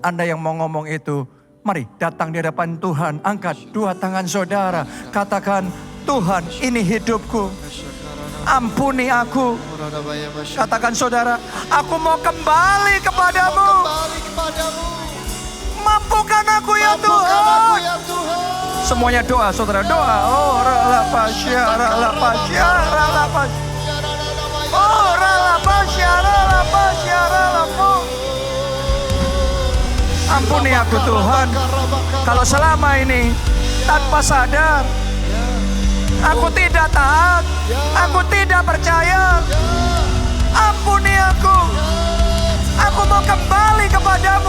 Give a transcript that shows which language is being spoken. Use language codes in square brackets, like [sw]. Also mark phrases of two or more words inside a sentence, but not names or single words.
[id] Anda yang mau ngomong itu, mari datang di hadapan Tuhan, angkat dua tangan saudara, katakan, Tuhan ini hidupku, ampuni aku. Katakan saudara, aku mau kembali kepadamu. Mampukan aku ya Tuhan. Semuanya doa saudara, doa. Oh ralapasya, ralapasya, ralapasya. Oh ralapasya, ralapasya, ralapasya. Ampuni aku Tuhan. Kalau selama ini tanpa sadar aku tidak taat, aku tidak percaya. Ampuni aku. Aku mau kembali kepadamu.